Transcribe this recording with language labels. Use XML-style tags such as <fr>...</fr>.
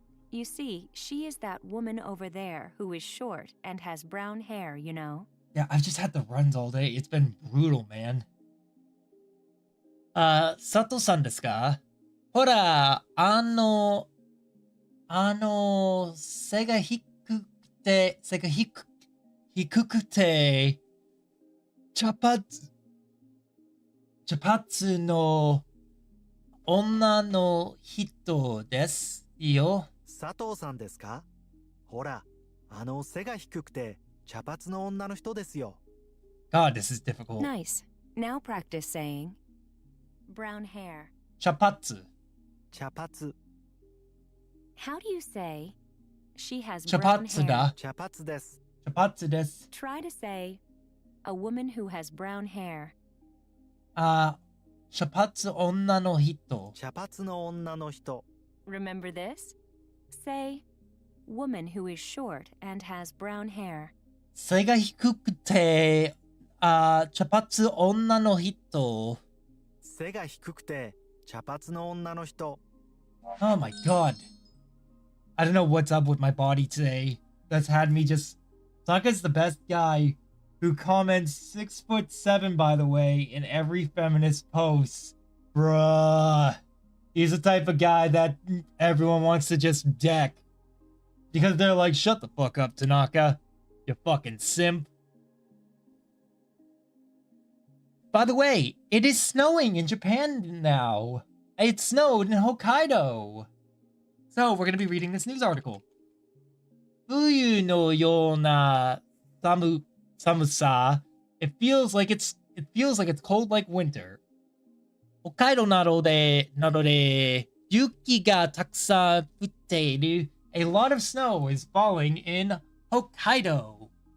<en>You see, she is that woman over there who is short and has brown hair, you know? Yeah, I've just had the runs all day. It's been brutal, man.</en> <ja>Sato-san ですか？ほら、背が低くて、茶髪の女の人ですよ。佐藤さんですか？ほら、背が低くて茶髪の女の人ですよ。</ja> <en>God, this is difficult. Nice. Now practice saying brown hair.</en> <ja>茶髪。茶髪。</ja> <en>How do you say she has</en> <ja>茶</ja> <en>brown</en> <ja>髪</ja> <en>hair?</en> <ja>だ。茶髪です。茶髪です。</ja> <en>Try to say a woman who has brown hair.</en> <ja>茶髪女の人。茶髪の女の人。</ja> <en>Remember this? Say woman who is short and has brown hair. 背が低くて、茶髪女の人。背が低くて茶髪の女の人。 Oh my god. I don't know what's up with my body today. That's had me just... Tanaka's the best guy who comments 6'7", by the way, in every feminist post. Bruh. He's the type of guy that everyone wants to just deck. Because they're like, shut the fuck up, Tanaka. You fucking simp. By the way, it is snowing in Japan now. It snowed in Hokkaido. So we're going to be reading this news article.</en> <ja>冬のような寒さ.</ja> <en>It feels like it's cold like winter.</en> <ja>北海道などで雪がたくさん降っている.</ja> <en>A lot of snow is falling in Hokkaido.</en>